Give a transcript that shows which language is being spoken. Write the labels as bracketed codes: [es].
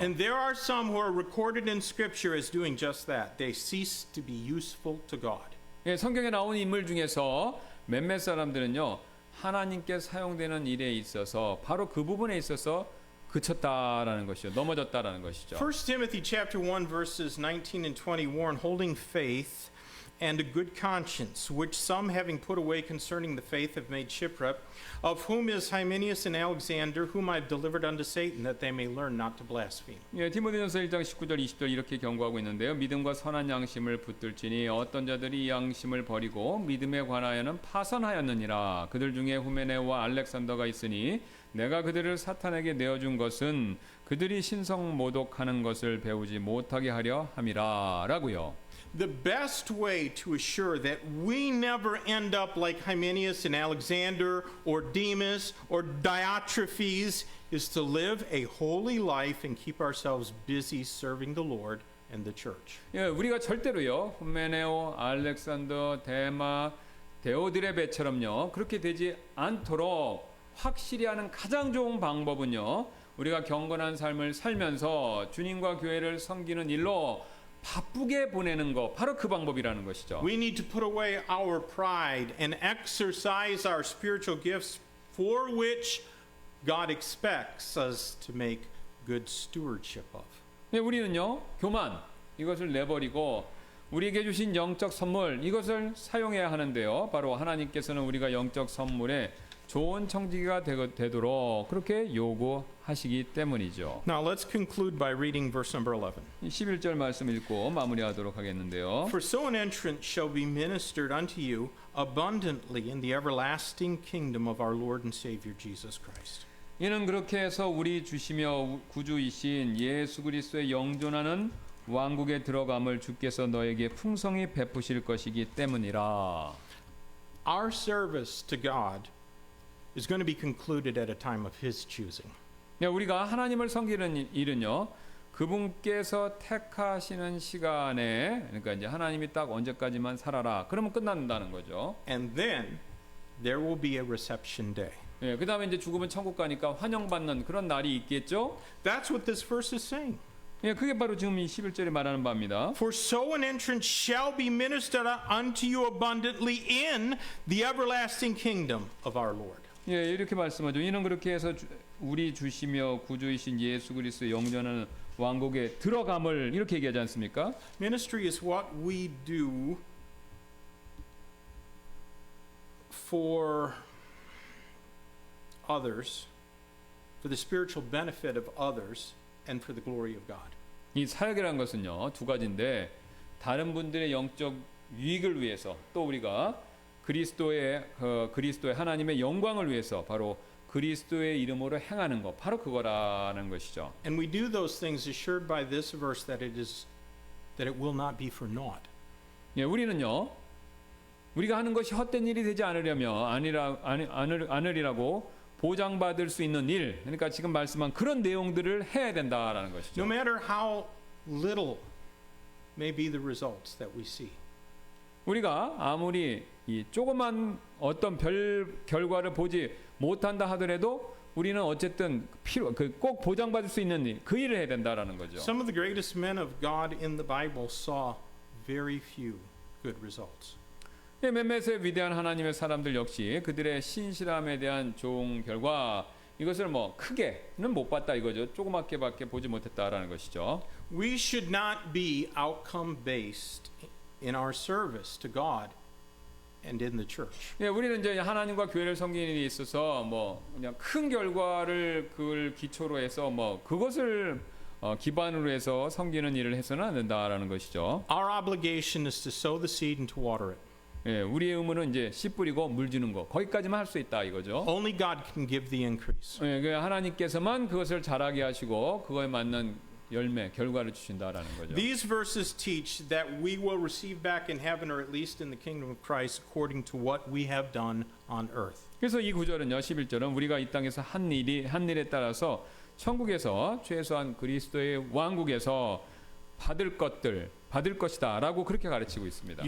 [en] And there are some who are recorded in Scripture as doing just that. They cease to be useful to God. [ko] 예, 성경에 나오는 인물 중에서 몇몇 사람들은요 하나님께 사용되는 일에 있어서 바로 그 부분에 있어서 그쳤다라는 것이죠. 넘어졌다라는 것이죠. [en] 1 Timothy chapter 1 verses 19 and 20 warn holding faith and a good conscience, which some having put away concerning the faith have made shipwreck, of whom is Hymenaeus and Alexander, whom I have delivered unto Satan, that they may learn not to blaspheme. [ko] 예, 디모데전서 1장 19절 20절 이렇게 경고하고 있는데요. 믿음과 선한 양심을 붙들지니 어떤 자들이 이 양심을 버리고 믿음에 관하여는 파선하였느니라. 그들 중에 후메네와 알렉산더가 있으니 내가 그들을 사탄에게 내어준 것은 그들이 신성 모독하는 것을 배우지 못하게 하려 함이라라고요. [en] The best way to assure that we never end up like Hymenaeus and Alexander or Demas or Diotrephes is to live a holy life and keep ourselves busy serving the Lord and the church. [ko] 예, 우리가 절대로요. 후메네오, 알렉산더, 데마, 데오드레베처럼요. 그렇게 되지 않도록 확실히 하는 가장 좋은 방법은요. 우리가 경건한 삶을 살면서 주님과 교회를 섬기는 일로 바쁘게 보내는 거 바로 그 방법이라는 것이죠. [en] We need to put away our pride and exercise our spiritual gifts for which God expects us to make good stewardship of. [ko] 네, 우리는요 교만 이것을 내버리고 우리에게 주신 영적 선물 이것을 사용해야 하는데요. 바로 하나님께서는 우리가 영적 선물에 좋은 청지기가 되도록 그렇게 요구하시기 때문이죠. [en] Now let's conclude by reading verse number 11. [ko] 11절 말씀 읽고 마무리하도록 하겠는데요. [en] For so an entrance shall be ministered unto you abundantly in the everlasting kingdom of our Lord and Savior Jesus Christ. [ko] 이는 그렇게 해서 우리 주시며 구주이신 예수 그리스도의 영존하는 왕국에 들어감을 주께서 너에게 풍성히 베푸실 것이기 때문이라. [en] Our service to God is going to be concluded at a time of His choosing. [ko] 우리가 하나님을 섬기는 일은요. 그분께서 택하시는 시간에 그러니까 이제 하나님이 딱 언제까지만 살아라. 그러면 끝난다는 거죠. [en] And then there will be a reception day. [ko] 예, 그다음에 이제 죽으면 천국 가니까 환영받는 그런 날이 있겠죠. [en] That's what this verse is saying. [ko] 예, 그게 바로 지금 이 11절에 말하는 바입니다. [en] For so an entrance shall be ministered unto you abundantly in the everlasting kingdom of our Lord. [ko] 예, 이렇게 말씀하죠. 이는 그렇게 해서 우리 주시며 구주이신 예수 그리스도 영전하는 왕국에 들어감을 이렇게 얘기하지 않습니까? [en] Ministry is what we do for others, for the spiritual benefit of others, and for the glory of God. [ko] 이 사역이라는 것은요 두 가지인데 다른 분들의 영적 유익을 위해서 또 우리가 그리스도의 하나님의 영광을 위해서 바로 그리스도의 이름으로 행하는 것 바로 그거라는 것이죠. [en] And we do those things assured by this verse that it will not be for naught. [ko] 예, 우리는요 우리가 하는 것이 헛된 일이 되지 않으리라고 보장받을 수 있는 일, 그러니까 지금 말씀한 그런 내용들을 해야 된다라는 것이죠. [en] No matter how little may be the results that we see. [ko] 우리가 아무리 이 조그만 어떤 별 결과를 보지 못한다 하더라도 우리는 어쨌든 꼭 보장받을 수 있는 일, 그 일을 해야 된다라는 거죠. [en] Some of the greatest men of God in the Bible saw very few good results. [ko] 몇몇의 위대한 하나님의 사람들 역시 그들의 신실함에 대한 좋은 결과 이것을 뭐 크게는 못 봤다 이거죠. 조그맣게밖에 보지 못했다라는 것이죠. [en] We should not be outcome based in our service to God and in the church. [ko] 예, 우리는 이제 하나님과 교회를 섬기는 일에 있어서 뭐 그냥 큰 결과를 그걸 기초로 해서 뭐 그것을 기반으로 해서 섬기는 일을 해서는 안 된다라는 것이죠. [en] Our obligation is to sow the seed and to water it. [ko] 예, 우리의 의무는 이제 씨 뿌리고 물 주는 거 거기까지만 할 수 있다 이거죠. [en] Only God can give the increase. [ko] 예, 그 하나님께서만 그것을 자라게 하시고 그거에 맞는 열매 결과를 주신다라는 거죠. [en] These verses teach that we will receive back in heaven, or at least in the kingdom of Christ, according to what we have done on earth. [ko] 그래서 이 구절은요, 11절은 우리가 이 땅에서 한 일에 따라서 천국에서 최소한 그리스도의 왕국에서 받을 것이다라고 그렇게 가르치고 있습니다.